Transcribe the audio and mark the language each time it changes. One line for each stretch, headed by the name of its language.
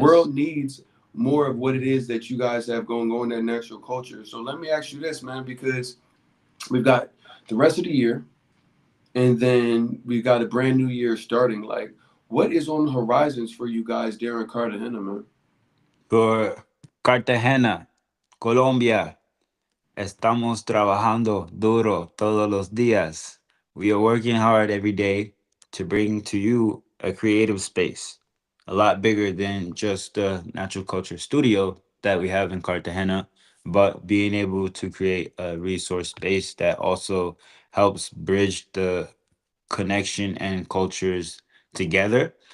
English: world needs more of what it is that you guys have going on in that natural culture. So let me ask you this, man, because we've got the rest of the year, and then we've got a brand new year starting. Like, what is on the horizons for you guys there in Cartagena, man?
Spanish: For Cartagena, Colombia, estamos trabajando duro todos los días.
English: We are working hard every day to bring to you a creative space, a lot bigger than just the natural culture studio that we have in Cartagena, but being able to create a resource space that also helps bridge the connection and cultures together.